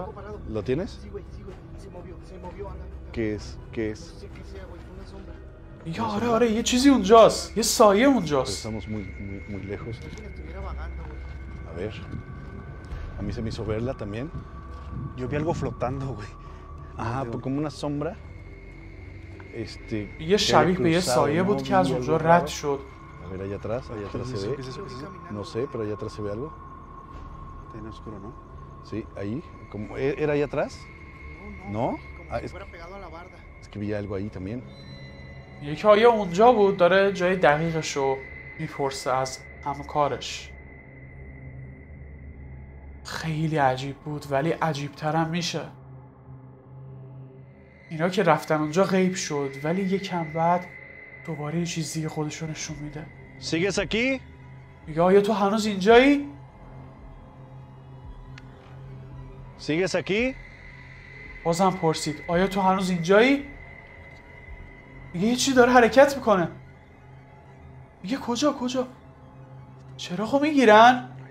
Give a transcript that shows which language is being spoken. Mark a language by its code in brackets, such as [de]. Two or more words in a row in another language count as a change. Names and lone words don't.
[es] ¿Lo tienes? ¿Qué es? [fa] یا آره یه چیزی اونجاست، یه سایه اونجاست. [es] Estamos muy lejos. A ver. A mí se me hizo verla también. Yo vi algo flotando, güey. Ajá, como una sombra. [fa] یه شبیه به یه سایه بود که از اونجا رد شد. [es] A ver, allá atrás se ve. No sé, pero allá atrás se ve algo. Está en oscuro, ¿no? Sí, ahí. ¿Era allá atrás? ¿No? Es que vi algo ahí también. [fa] یکی آیا اونجا بود داره جای دقیقشو میپرسه از همکارش. خیلی عجیب بود ولی عجیبترم میشه. اینا که رفتن اونجا غیب شد ولی یکم بعد دوباره یه چیز دیگه خودشو نشون میده. [es] ¿Sigues aquí? [fa] میگه آیا تو هنوز اینجایی؟ [es] ¿Sigues aquí? [fa] بازم پرسید آیا تو هنوز اینجایی؟ میگه یه چی داره حرکت میکنه. میگه کجا؟ چراغو میگیرن؟